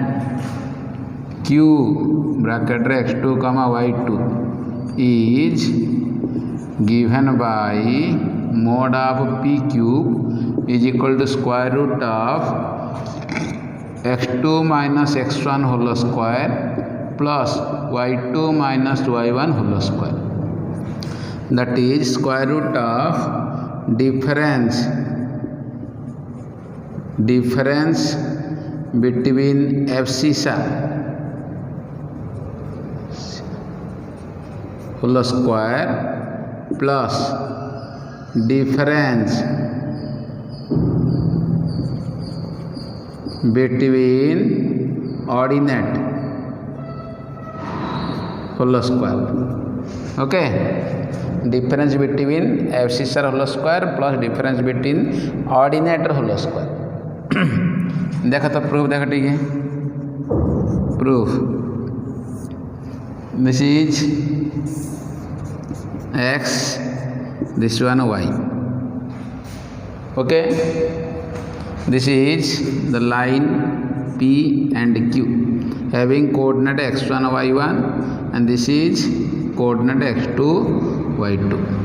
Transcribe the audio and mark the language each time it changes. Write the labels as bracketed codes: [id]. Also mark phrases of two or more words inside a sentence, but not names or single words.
[en] Q bracket x2 y2 is given by mod of p cube is equal to square root of x2 minus x1 whole square plus y2 minus y1 whole square. That is square root of difference between abscissa whole square plus difference between ordinate whole square. Okay. Difference between abscissa whole square plus difference between ordinate whole square. [hi] देखा तो प्रूफ देखा ठीक है. [en] proof this is x, this one y. Okay, this is the line P and Q having coordinate x1 y1 and this is coordinate x2 y2.